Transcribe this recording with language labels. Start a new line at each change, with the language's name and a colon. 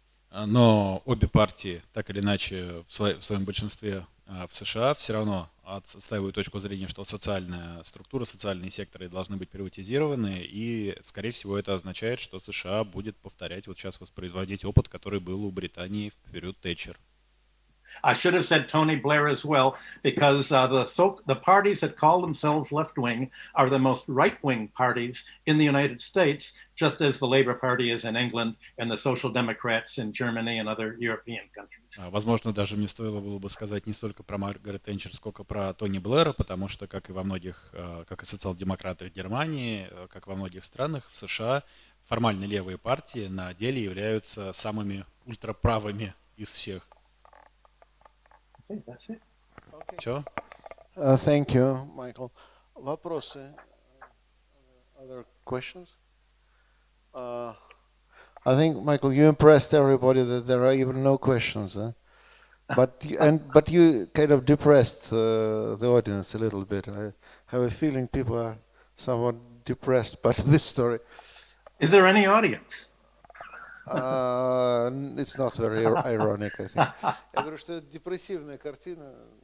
Russian: Но обе партии, так или иначе, в своем большинстве в США все равно отстаивают точку зрения, что социальная структура, социальные секторы должны быть приватизированы, и, скорее всего, это означает, что США будет повторять, вот сейчас воспроизводить опыт, который был у Британии в период Тэтчер.
English: I should have said Tony Blair as well, because the parties that call themselves left-wing are the most right-wing parties in the United States, just as the Labour Party is in England and the Social Democrats in Germany and other European countries.
Russian: Возможно, даже мне стоило было бы сказать не столько про Маргарет Тэтчер, сколько про Тони Блэра, потому что, как и социал-демократы в Германии, как во многих странах в США, формально левые партии на деле являются самыми ультраправыми из всех.
English: That's it.
Russian: Все?
English: Thank you, Michael.
Russian: Вопросы?
English: Other questions? I think, Michael, you impressed everybody that there are even no questions. Huh? But you kind of depressed the audience a little bit. I have a feeling people are somewhat depressed by this story. Is there any audience? It's not very ironic, I think.
Russian: Я говорю, что депрессивная картина.